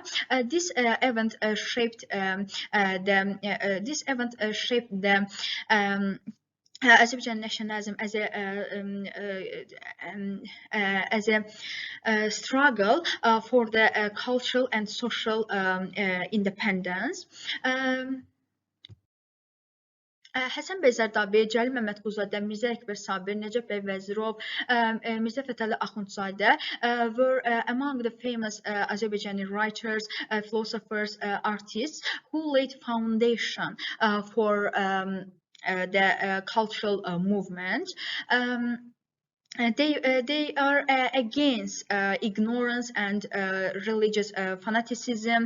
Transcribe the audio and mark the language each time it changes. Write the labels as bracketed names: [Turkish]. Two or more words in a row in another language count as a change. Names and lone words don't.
[English] This event shaped the Azerbaijan nationalism as a struggle for the cultural and social independence. Həsən bəy Zərdabi, Cəlil Məmmədquluzadə, Mirzə Əkbər Sabir, Nəcəf bəy Vəzirov, Mirzə Fətəli Axundzadə were among the famous Azerbaijani writers, philosophers, artists who laid foundation for the cultural movement. They are against ignorance and religious fanaticism.